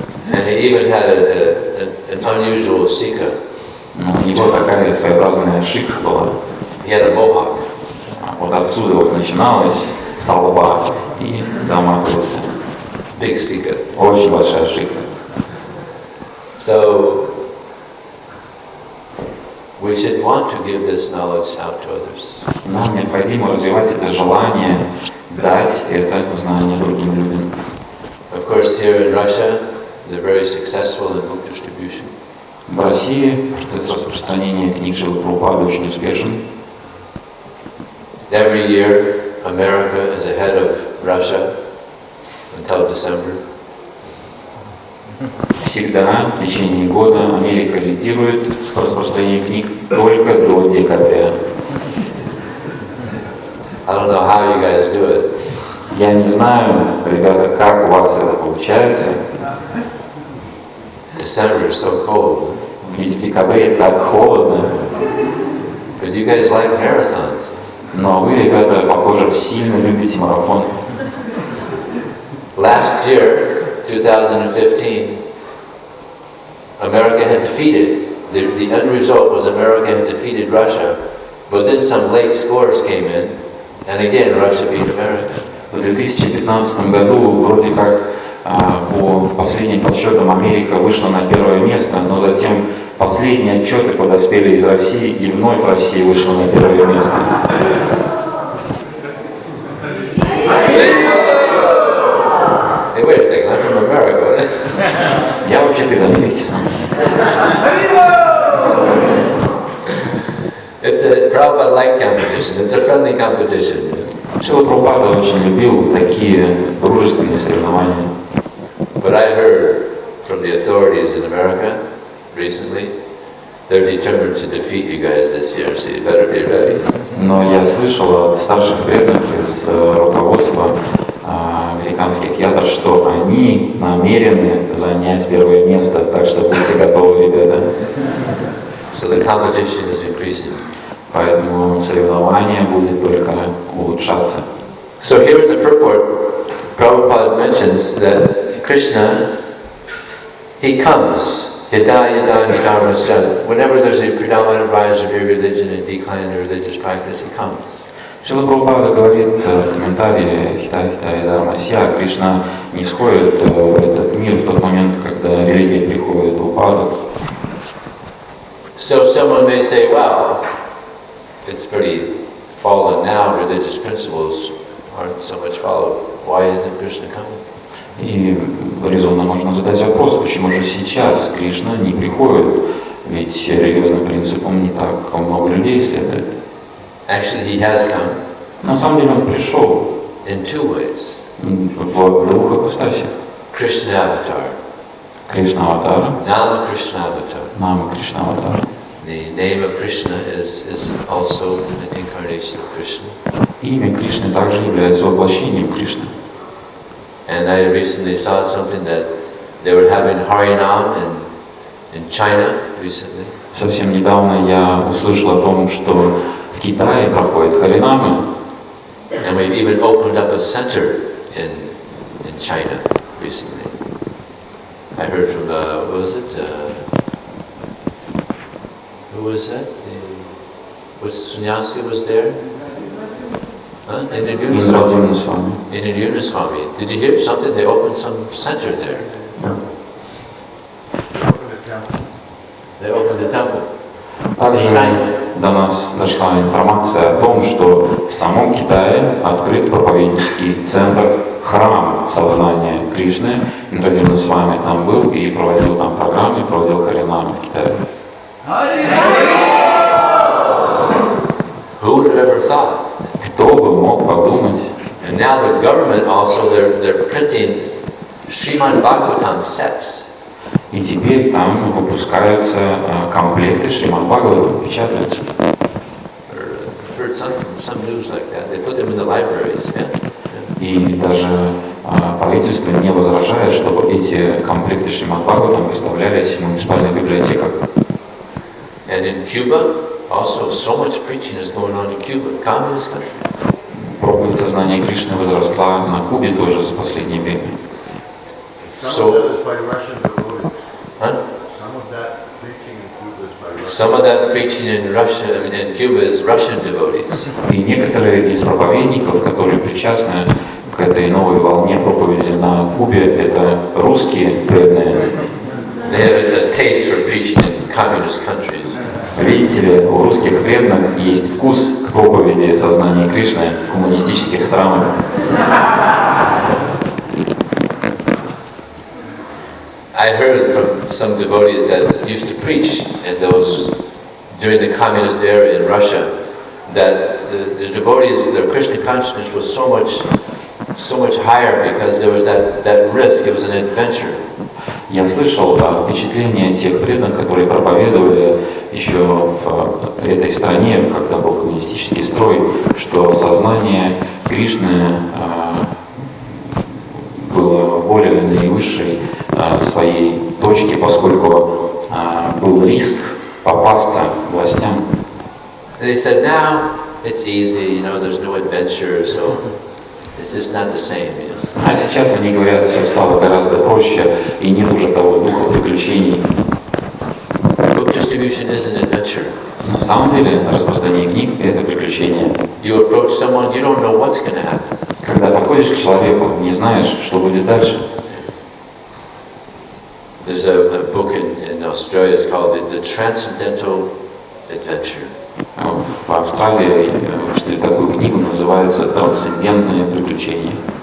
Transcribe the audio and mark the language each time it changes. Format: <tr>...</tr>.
<en>And he even had an unusual sika.</en> <ru>У него такая своеобразная шикха была.</ru> <en>He had a mohawk.</en> <ru>Вот отсюда вот начиналась со лба и до макушки.</ru> <en>Big sika.</en> <ru>Очень большая шикха.</ru> <en>So we should want to give this knowledge out to others.</en> <ru>Нам необходимо развивать это желание дать это знание другим людям.</ru> <en>Of course, here in Russia, they're very successful in book distribution.</en> <ru>В России процесс распространения книг Шрилы Прабхупады очень успешен.</ru> <en>Every year, America is ahead of Russia until December.</en> <ru>Всегда в течение года Америка лидирует в распространении книг только до декабря.</ru> <en>I don't know how you guys do it.</en> <ru>Я не знаю, ребята, как у вас это получается.</ru> <en>December is so cold.</en> <ru>Ведь в декабре так холодно.</ru> <en>But you guys like marathons.</en> <ru>Но вы, ребята, похоже, сильно любите марафон.</ru> <en>Last year, 2015, America had defeated. The end result was America had defeated Russia, but then some late scores came in, and again Russia beat America.</en> <ru>В 2015 году вроде как по последним подсчетам Америка вышла на первое место, но затем последние отчеты подоспели из России, и вновь Россия вышла на первое место.</ru> <en>Hey, wait a second, I'm from America.</en> <ru>Я вообще-то из Америки сам.</ru> <en>It's a Prabhupada-like competition. It's a friendly competition.</en> <ru>Шрила Прабхупада очень любил такие дружественные соревнования.</ru> <en>But I heard from the authorities in America recently, they're determined to defeat you guys this year, so you better be ready.</en> <ru>Но я слышал от старших преданных из руководства американских ядр, что они намерены занять первое место, так что будьте готовы, ребята.</ru> <en>So the competition is increasing.</en> <ru>Поэтому соревнование будет только улучшаться.</ru> <en>So here in the purport, Prabhupada mentions that Krishna, he comes,</en> <sa>yada yada nidharmasya.</sa> <en>Whenever there's a predominant rise of your religion and decline in religious practice, he comes.</en> <ru>Шрила Прабхупада говорит в комментарии Хита Дharmasya, Кришна не сходит в этот мир в тот момент, когда религия приходит в упадок.</ru> <en>So someone may say, well, it's pretty fallen now, religious principles aren't so much followed. Why isn't Krishna coming?</en> <ru>И резонно можно задать вопрос, почему же сейчас Кришна не приходит, ведь религиозным принципам не так много людей следует.</ru> <en>Actually, he has come.</en> <ru>На самом деле он пришел</ru> <en>in two ways.</en> <ru>В двух ипостасях.</ru> <en>Krishna avatar.</en> <ru>Кришна аватара.</ru> <en>Nama Krishna avatar.</en> <ru>Нама Кришна аватара.</ru> <en>The name of Krishna is also an incarnation of Krishna.</en> <ru>Имя Кришны также является воплощением Кришны.</ru> <en>And I recently saw something that they were having Harinam in China recently.</en> <ru>Совсем недавно я услышал о том, что в Китае проходят харинамы.</ru> <en>And we've even opened up a center in China recently. I heard from what was it? Who was that? Which sannyasi was there? Huh? Indradhyumna Swami. Indradhyumna Swami. Did you hear something? They opened some center there. They opened the temple.</en> <ru>Также до нас дошла информация о том, что в самом Китае открыт проповеднический центр, храм сознания Кришны. Индрадhyumna Свами там был и проводил там программы, проводил харинамы в Китае.</ru> <en>Who would have ever thought?</en> <ru>Кто бы мог подумать?</ru> <en>And now the government also, they're printing Srimad Bhagavatam sets.</en> <ru>И теперь там выпускаются комплекты Шримад Бхагаватам, печатаются.</ru> <en>Heard some news like that. They put them in the libraries. Yeah.</en> <ru>И даже правительство не возражает, чтобы эти комплекты Шримад Бхагаватам выставлялись в муниципальных библиотеках.</ru> <en>And in Cuba, also so much preaching is going on in Cuba, communist country.</en> <ru>Проповедь сознания Кришны возросла на Кубе тоже за последнее время.</ru> <en>Some of that preaching in Russia, in Cuba, is Russian devotees.</en> <ru>И некоторые из проповедников, которые причастны к этой новой волне проповеди на Кубе, это русские преданные.</ru> <en>They have a taste for preaching in communist countries.</en> <ru>Видите ли, у русских преданных есть вкус к проповеди сознания Кришны в коммунистических странах.</ru> <en>I heard from some devotees that used to preach in those during the communist era in Russia that the devotees, their Krishna consciousness was so much higher because there was that risk. It was an adventure.</en> <ru>Я слышал впечатления тех преданных, которые проповедовали еще в этой стране, когда был коммунистический строй, что сознание Кришны было в более наивысшей своей точке, поскольку был риск попасться властям.</ru> <en>They said now it's easy, there's no adventure, so it's just not the same.</en> <ru>А сейчас они говорят, все стало гораздо проще и нет уже того духа приключений.</ru> <en>Book distribution is an adventure.</en> <ru>На самом деле распространение книг – это приключение.</ru> <en>You approach someone, you don't know what's going to happen.</en> <ru>Когда подходишь к человеку, не знаешь, что будет дальше.</ru> <en>There's a book in Australia, it's called The Transcendental Adventure.</en> <ru>В Австралии выпустили такую книгу, называется «Трансцендентное приключение».</ru>